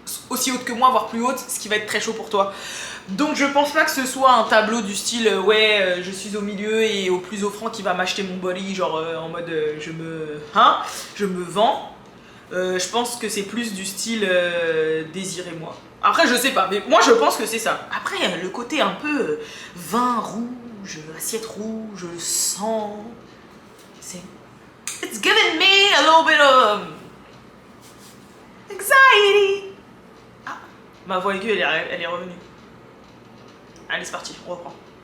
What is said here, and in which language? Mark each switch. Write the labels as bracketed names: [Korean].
[French] aussi haute que moi, voire plus haute, ce qui va être très chaud pour toi. Donc je pense pas que ce soit un tableau du style ouais je suis au milieu et au plus offrant qui va m'acheter mon body, genre en mode je me vends. Je pense que c'est plus du style désirez-moi. Après je sais pas, mais moi je pense que c'est ça. Après le côté un peu vin rouge, assiette rouge, sang, c'est... [English] It's giving me a little bit of anxiety. [French] Ah, ma voix aiguë elle est revenue. Allez c'est parti, on reprend.